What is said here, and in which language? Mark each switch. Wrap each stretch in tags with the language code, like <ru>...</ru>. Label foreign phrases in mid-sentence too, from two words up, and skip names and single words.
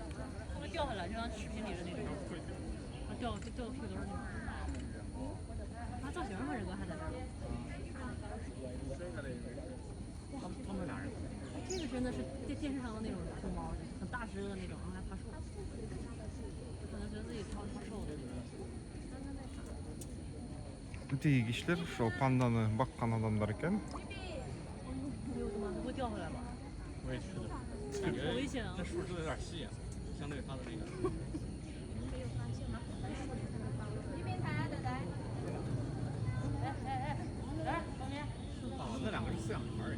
<zh>它掉下来，就像视频里的那种，它掉屁股那种。它造型吗？这个还在这儿。他们俩人。这个真的是电视上的那种熊猫，很大只的那种，然后还爬树，可能觉得自己超瘦的。</zh> <ky>Тиги кишилер ошо панданы баккан адамдар экен.</ky> <zh>没有什么，它会掉回来吧？我也觉得，感觉好危险啊！那树枝有点细啊，相对它的那个。这边抬，等抬。来，旁边。哦，那两个是饲养员而已。</zh>